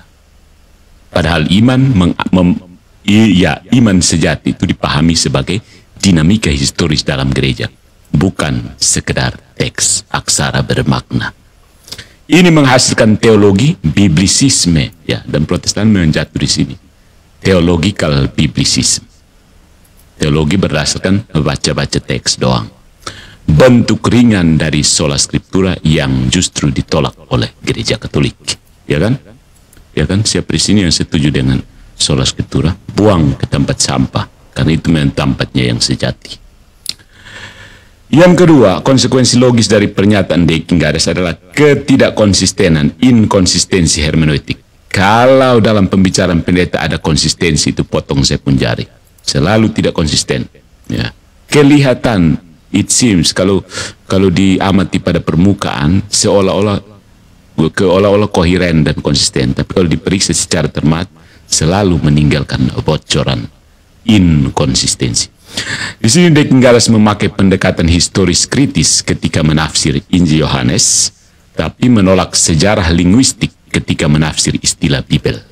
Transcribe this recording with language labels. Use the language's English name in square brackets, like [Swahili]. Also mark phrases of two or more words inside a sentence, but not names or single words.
[Indonesian] Padahal iman sejati itu dipahami sebagai dinamika historis dalam gereja, bukan sekedar teks aksara bermakna. Ini menghasilkan teologi biblisisme, ya, dan Protestan menjatuh di sini. [English] Theological biblicism. [Indonesian] Teologi berdasarkan baca-baca teks doang. Bentuk ringan dari [Latin] sola scriptura [Indonesian] yang justru ditolak oleh gereja Katolik. Ya kan? Ya kan? Siapa di sini yang setuju dengan [Latin] sola scriptura? [Indonesian] Buang ke tempat sampah, karena itu memang tempatnya yang sejati. Yang kedua, konsekuensi logis dari pernyataan Deki Gadas adalah ketidakkonsistenan, inkonsistensi hermeneutik. Kalau dalam pembicaraan pendeta ada konsistensi, itu potong saya pun jari. Selalu tidak konsisten. Ya. Kelihatan, [English] it seems, [Indonesian] kalau diamati pada permukaan, seolah-olah koheren dan konsisten. Tapi kalau diperiksa secara cermat, selalu meninggalkan bocoran, inkonsistensi. Di sini Deki Gadas memakai pendekatan historis kritis ketika menafsir Injil Yohanes, tapi menolak sejarah linguistik ketika menafsir istilah Bibel.